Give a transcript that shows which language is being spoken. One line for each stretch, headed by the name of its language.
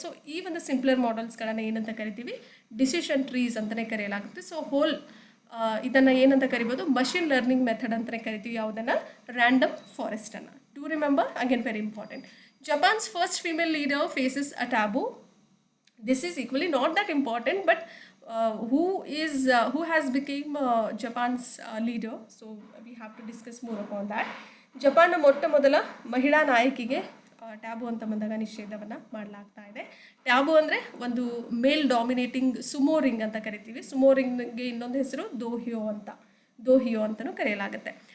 Kannada: So ಈ ಒಂದು simpler ಮಾಡೆಲ್ಸ್ಗಳನ್ನು ಏನಂತ ಕರಿತೀವಿ? ಡಿಸಿಷನ್ ಟ್ರೀಸ್ ಅಂತಲೇ ಕರೆಯಲಾಗುತ್ತೆ. ಸೊ ಇದನ್ನು ಏನಂತ ಕರಿಬೋದು? ಮಷಿನ್ ಲರ್ನಿಂಗ್ ಮೆಥಡ್ ಅಂತಲೇ ಕರಿತೀವಿ. ಯಾವುದನ್ನು? Random ಫಾರೆಸ್ಟನ್ನು.
English: To remember, again very important. Japan's first female leader faces a taboo. This is equally not that important, but who has become Japan's leader? So we have to discuss more upon that.
Kannada: ಜಪಾನ್ನ ಮೊಟ್ಟ ಮೊದಲ ಮಹಿಳಾ ನಾಯಕಿಗೆ tab ಅಂತ ಬಂದಾಗ ನಿಷೇಧವನ್ನು ಮಾಡಲಾಗ್ತಾ ಇದೆ. Tab ಅಂದರೆ ಒಂದು
English: male dominating sumo ring
Kannada: ಅಂತ ಕರಿತೀವಿ. ಸುಮೋ ರಿಂಗ್ಗೆ ಇನ್ನೊಂದು ಹೆಸರು ದೋಹಿಯೋ ಅಂತಲೂ ಕರೆಯಲಾಗುತ್ತೆ.